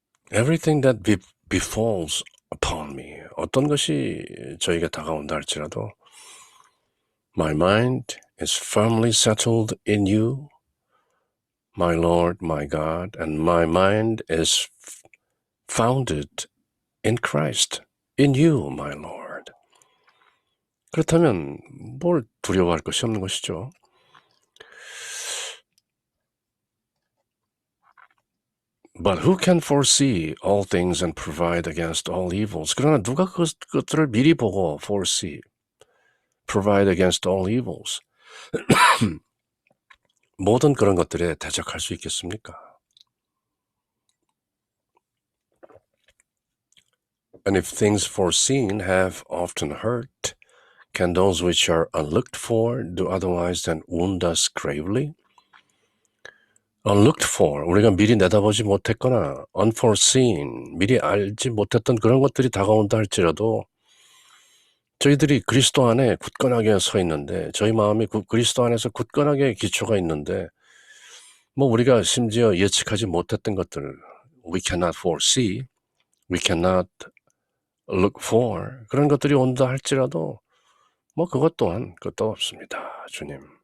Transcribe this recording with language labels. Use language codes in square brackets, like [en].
[en] Everything that befalls upon me, [ko] 어떤 것이 저에게 다가온다 할지라도 [en] My mind is firmly settled in you, my Lord, my God, and my mind is founded in Christ, in you, my Lord. [ko] 그렇다면 뭘 두려워할 것이 없는 것이죠. [en] But who can foresee all things and provide against all evils? [ko] 그러나 누가 그것들을 미리 보고 foresee, [en] provide against all evils? [ko] 모든 그런 것들에 대적할 수 있겠습니까? [en] And if things foreseen have often hurt, can those which are unlooked for do otherwise than wound us gravely? unlooked for, [ko] 우리가 미리 내다보지 못했거나 unforeseen, 미리 알지 못했던 그런 것들이 다가온다 할지라도 저희들이 그리스도 안에 굳건하게 서 있는데 저희 마음이 그리스도 안에서 굳건하게 기초가 있는데 뭐 우리가 심지어 예측하지 못했던 것들 [en] we cannot foresee, we cannot look for [ko] 그런 것들이 온다 할지라도 뭐 그것 또한 끄떡없습니다. 주님.